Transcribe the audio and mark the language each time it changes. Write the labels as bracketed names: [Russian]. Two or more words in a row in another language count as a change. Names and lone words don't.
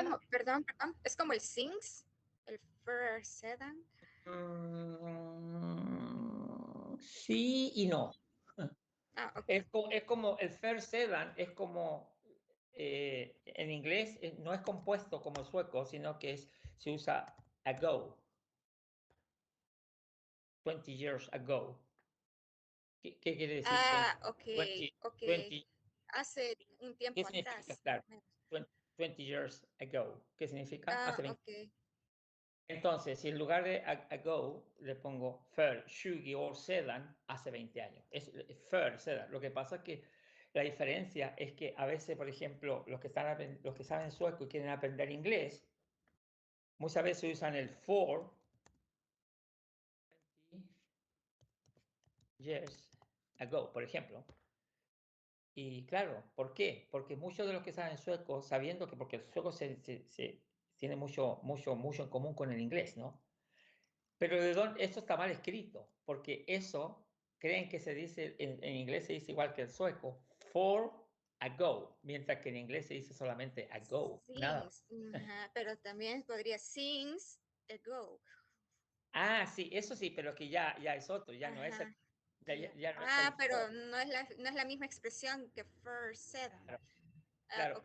[Spanish] Como, perdón, es como el sings, el sedan. Sí y no. Okay. Es como el sedan, es como en inglés no es compuesto como el sueco, sino que se usa ago. [English] 20 years ago. [Spanish] ¿Qué quiere decir? Ok. 20, Hace un ¿qué tiempo significa? atrás. Claro, 20 [English] years ago. [Spanish] ¿Qué significa? Hace 20. Ok. Entonces, si en lugar de ago le pongo 20 [Swedish] år sedan, [Spanish] hace 20 años. Es sedan. Lo que pasa es que la diferencia es que a veces, por ejemplo, los que saben sueco y quieren aprender inglés, muchas veces usan el 20 [English] years ago, [Spanish] por ejemplo. Y claro, ¿por qué? Porque muchos de los que saben sueco, sabiendo que porque el sueco tiene mucho en común con el inglés, ¿no? Pero esto está mal escrito, porque eso creen que se dice, en inglés se dice igual que el sueco, [English] for ago, [Spanish] mientras que en inglés se dice solamente ago, nada. Pero también podría [English] since ago. [Spanish] Ah, sí, eso sí, pero que ya es otro, ya no es el, ya no es el pero no es la misma expresión que sedan. Claro,